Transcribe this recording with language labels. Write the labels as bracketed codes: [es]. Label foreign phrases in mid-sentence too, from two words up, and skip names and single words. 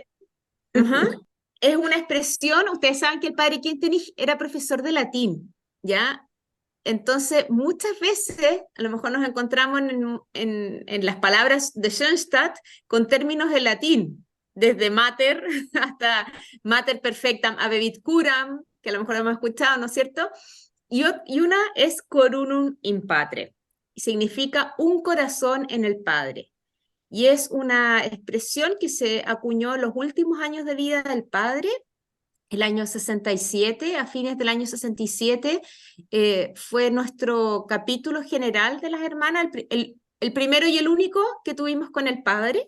[es] Es una expresión, ustedes saben que el padre Kentenich era profesor de latín, ¿ya? Entonces, muchas veces, a lo mejor nos encontramos en las palabras de Schoenstatt con términos en latín, desde mater hasta [la] mater perfectam habebit curam, [es] que a lo mejor lo hemos escuchado, ¿no es cierto? Y una es [la] corunum in patre. [es] significa un corazón en el Padre. Y es una expresión que se acuñó en los últimos años de vida del Padre, el año 67, a fines del año 67, fue nuestro capítulo general de las hermanas, el primero y el único que tuvimos con el Padre.